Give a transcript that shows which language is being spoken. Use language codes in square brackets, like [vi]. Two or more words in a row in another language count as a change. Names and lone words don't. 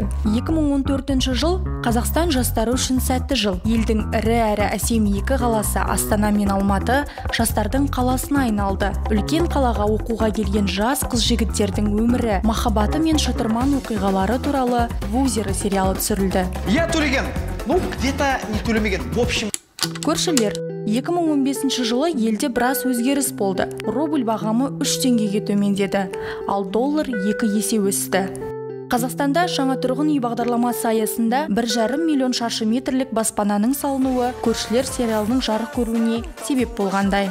[kk] 2014 жыл Қазақстан жастары үшін сәтті жыл. Елдің ірі әрі әсем екі қаласы Астана мен Алматы жастардың қаласына айналды. Үлкен қалаға оқуға келген жас қыз жігіттердің өмірі, махаббаты мен шытырман оқиғалары туралы Вузер сериалы түсірілді. Я төлеген, [ru] где-то не төлемеген. В общем. [kk] Көршілер. 2015 жылы елде біраз өзгеріс болды. Рубль бағамы 3 теңгеге төмендеді, ал доллар 2 есе өсті. Қазақстанда жаңа тұрғын үй бағдарламасы аясында 1,5 миллион шаршы метрлік баспананың салынуы көршілер сериалының жарық көруіне себеп болғандай.